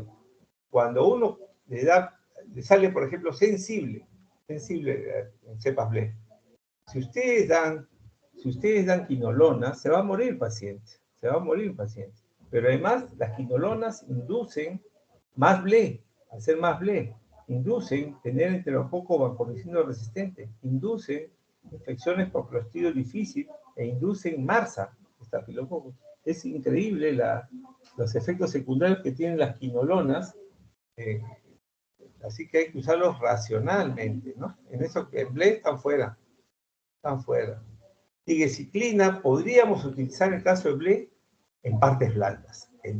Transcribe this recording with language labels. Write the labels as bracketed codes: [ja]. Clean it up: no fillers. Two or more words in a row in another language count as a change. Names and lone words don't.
[es] Cuando uno le sale, por ejemplo, sensible en cepas BLE, si ustedes dan quinolonas, se va a morir el paciente. Pero además, las quinolonas inducen más BLE, al ser más BLE, inducen tener enterococo vancomicino resistente, inducen infecciones por Clostridio difícil e inducen MRSA, estafilococcus. Es increíble los efectos secundarios que tienen las quinolonas, así que hay que usarlos racionalmente, ¿no? En BLE están fuera. Tigecyclina podríamos utilizar en el caso de BLE en partes blandas.